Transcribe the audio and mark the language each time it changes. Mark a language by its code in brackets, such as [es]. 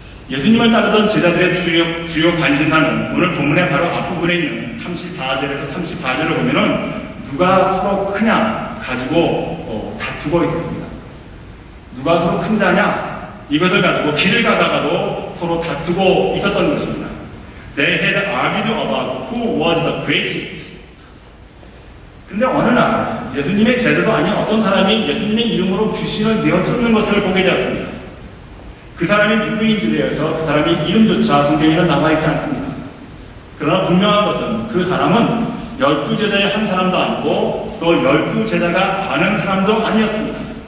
[ko] 예수님을 따르던 제자들의 주요 관심사는 오늘 본문의 바로 앞부분에 있는 34절에서 34절을 보면은 누가 서로 크냐 가지고 다투고 있었습니다. 누가 서로 큰 자냐, 이것을 가지고 길을 가다가도 서로 다투고 있었던 것입니다. [en] They had argued about who was the greatest. [ko] 근데 어느 날 예수님의 제자도 아닌 어떤 사람이 예수님의 이름으로 귀신을 내어 쫓는 것을 보게 되었습니다. 그 사람이 누구인지 대해서 그 사람이 이름조차 성경에는 남아있지 않습니다. 그러나 분명한 것은 그 사람은 12제자의 한 사람도 아니고 또 12제자가 아는 사람도 아니었습니다.